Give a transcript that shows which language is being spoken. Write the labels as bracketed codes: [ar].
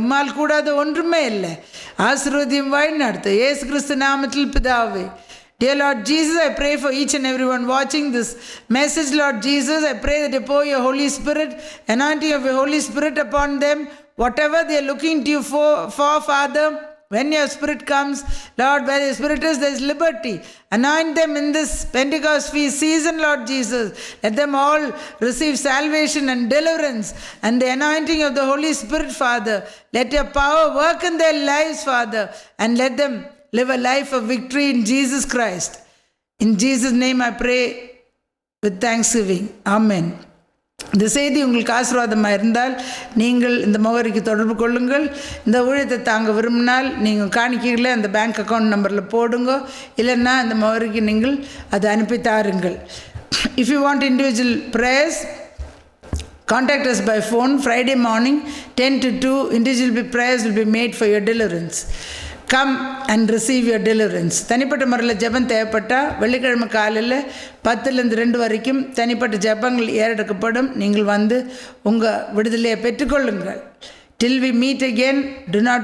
[ta] உம்மால் கூடாது ஒன்றுமே இல்லை. ஆசீர்வதியும் வழி நடத்து இயேசு கிறிஸ்து நாமத்தில் பிதாவே. [en] Dear Lord Jesus, I pray for each and everyone watching this message, Lord Jesus. I pray that you pour your Holy Spirit, anointing of your Holy Spirit upon them. Whatever they are looking to you for Father, when your Spirit comes, Lord, where your Spirit is, there is liberty. Anoint them in this Pentecost feast season, Lord Jesus. Let them all receive salvation and deliverance and the anointing of the Holy Spirit, Father. Let your power work in their lives, Father, and let them live a life of victory in Jesus Christ. In Jesus' name I pray with thanksgiving. Amen. [ta] இந்த செய்தி உங்களுக்கு ஆசீர்வாதமாக இருந்தால் நீங்கள் இந்த முகவரிக்கு தொடர்பு கொள்ளுங்கள். இந்த ஊழியத்தை தாங்க விரும்பினால் நீங்கள் காணிக்கைகளை அந்த பேங்க் அக்கௌண்ட் நம்பரில் போடுங்க. இல்லைன்னா இந்த முகவரிக்கு நீங்கள் அதை அனுப்பி தாருங்கள். [en] If you want individual prayers, contact us by phone. Friday morning 10 to 2 individual prayers will be made for your deliverance. Come and receive your deliverance. [ta] தனிப்பட்ட முறையில் ஜெபம் தேவைப்பட்டால் வெள்ளிக்கிழமை காலையில் 10லேருந்து 2 வரைக்கும் தனிப்பட்ட ஜெபங்கள் ஏறெடுக்கப்படும். நீங்கள் வந்து உங்கள் விடுதலையை பெற்றுக்கொள்ளுங்கள். [en] Till we meet again, do not